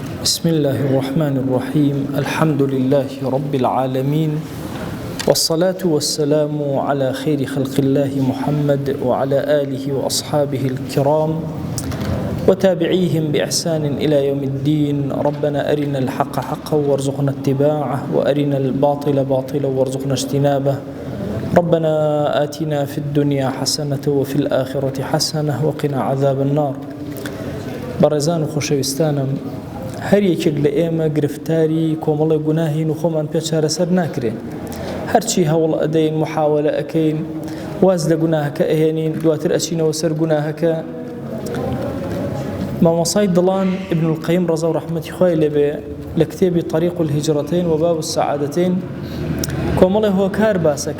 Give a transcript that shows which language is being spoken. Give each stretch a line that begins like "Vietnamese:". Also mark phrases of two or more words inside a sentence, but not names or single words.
Arabic: بسم الله الرحمن الرحيم الحمد لله رب العالمين والصلاة والسلام على خير خلق الله محمد وعلى آله وأصحابه الكرام وتابعيهم بإحسان إلى يوم الدين. ربنا أرنا الحق حقا وارزقنا اتباعه وأرنا الباطل باطلا وارزقنا اجتنابه. ربنا آتنا في الدنيا حسنة وفي الآخرة حسنة وقنا عذاب النار.
Central Kurdish: بەڕێزان و خۆشەویستانم، هەر یەکێک لە ئێمە گرفتاری کۆمەڵی گوناهین و خۆمان پێ چارەسەر ناکرێن. هەرچی هەوڵ ئەدەین، محاولە ئەکەین، واز لە گوناهەکە ئەهێنین، دواتر ئەچینەوە سەر گوناهەکە. مامۆسای دڵان ابن القیم ڕەزا و ڕەحمەتی خوای لێبێ لە کتێبی طریق الهجرەتین و باب السعادەتین کۆمەڵی هۆکار باسەکە.